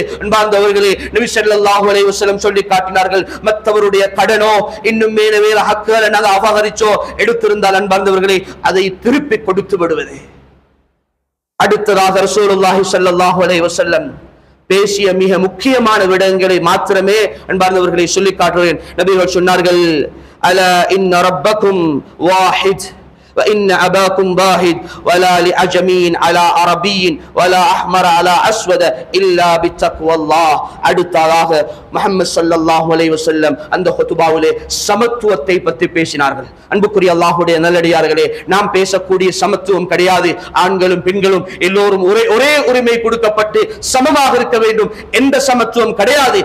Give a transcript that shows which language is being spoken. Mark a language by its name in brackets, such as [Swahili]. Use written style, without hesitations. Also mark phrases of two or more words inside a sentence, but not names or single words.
[Tamil] அன்பார்ந்தவர்களே, நபி [Arabic] صلى الله عليه وسلم [Tamil] சொல்லி காட்டினார்கள், மற்றவருடைய கடனோ இன்னும் வேற ஹக்குகளை நாங்கள் அபகரிச்சோ எடுத்திருந்தால் அன்பார்ந்தவர்களே அதை திருப்பி கொடுத்து விடுவது. அடுத்ததாக [Arabic] رسول الله صلى الله عليه وسلم [Tamil] பேசிய மிக முக்கியமான விடயங்களை மாத்திரமே அன்பார்ந்தவர்களை சொல்லி காட்டுகிறேன். நபிகள் சொன்னார்கள், [Arabic] ألا إن ربكم واحد وإن أباكم باهد ولا لأجمي على عربي ولا أحمر على أسود إلا بتقوى الله. [Tamil] அடுத்ததாக முஹம்மது [Arabic] صلى الله عليه وسلم [Tamil] அந்த குதுபாவிலே சமத்துவத்தை பற்றி பேசினார்கள். அன்புக்குரிய அல்லாஹ்வுடைய நல்லடியார்களே, நாம் பேசக்கூடிய சமத்துவம் கிடையாது. ஆண்களும் பெண்களும் எல்லோரும் ஒரே உரிமை கொடுக்கப்பட்டு சமமாக இருக்க வேண்டும் என்ற சமத்துவம் கிடையாது.